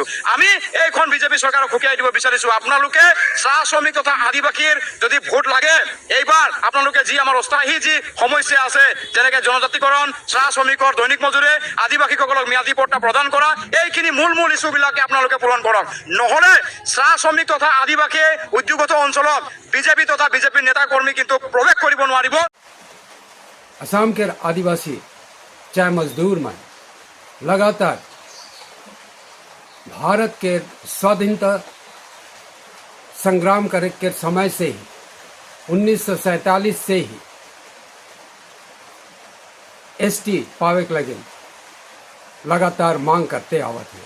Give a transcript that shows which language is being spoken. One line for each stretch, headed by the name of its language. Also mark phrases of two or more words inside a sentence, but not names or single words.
Assamese: আমি এইখন বিজেপি চৰকাৰক খুকিয়াই দিব বিচাৰিছো, আপোনালোকে চাহ শ্ৰমিক তথা আদিবাসীৰ যদি ভোট লাগে এইবাৰ আপোনালোকে যি আমাৰ অস্থায়ী যি সমস্যা আছে যেনেকৈ জনজাতিকৰণ, চাহ শ্ৰমিকৰ দৈনিক মজুৰি, আদিবাসীসকলক ম্যাদী পট্টা প্ৰদান কৰা, এইখিনি মূল ইছ্যুবিলাকে আপোনালোকে পূৰণ কৰক। নহ'লে চাহ শ্ৰমিক তথা আদিবাসী উদ্যোগত অঞ্চলত বিজেপি তথা বিজেপিৰ নেতা কৰ্মী কিন্তু প্ৰৱেশ কৰিব নোৱাৰিব।
Sadri: असम के आदिवासी चाय मजदूर मन लगातार भारत के स्वाधीनता संग्राम करे के समय से ही 1947 से ही एसटी पावे के लगे लगातार मांग करते आवत है।